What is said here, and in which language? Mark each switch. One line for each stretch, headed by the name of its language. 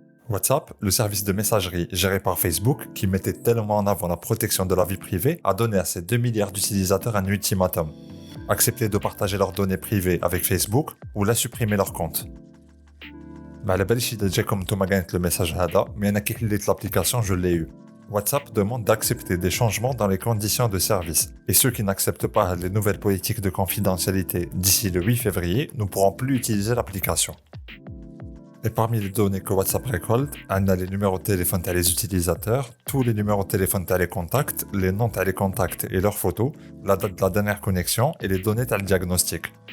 French: WhatsApp, le service de messagerie géré par Facebook, qui mettait tellement en avant la protection de la vie privée, a donné à ses 2 milliards d'utilisateurs un ultimatum. Accepter de partager leurs données privées avec Facebook ou la supprimer leur compte.
Arabic: ما على باليش إذا جاكم نتوما كانت le message هذا mais أنا كي حليت l'application
French: je l'ai eu. WhatsApp demande d'accepter des changements dans les conditions de service et ceux qui n'acceptent pas les nouvelles politiques de confidentialité d'ici le 8 février ne pourront plus utiliser l'application. Et parmi les données que WhatsApp récolte, on a les numéros de téléphone des utilisateurs, tous les numéros de téléphone des contacts, les noms des contacts et leurs photos, la date de la dernière connexion et les données du diagnostic.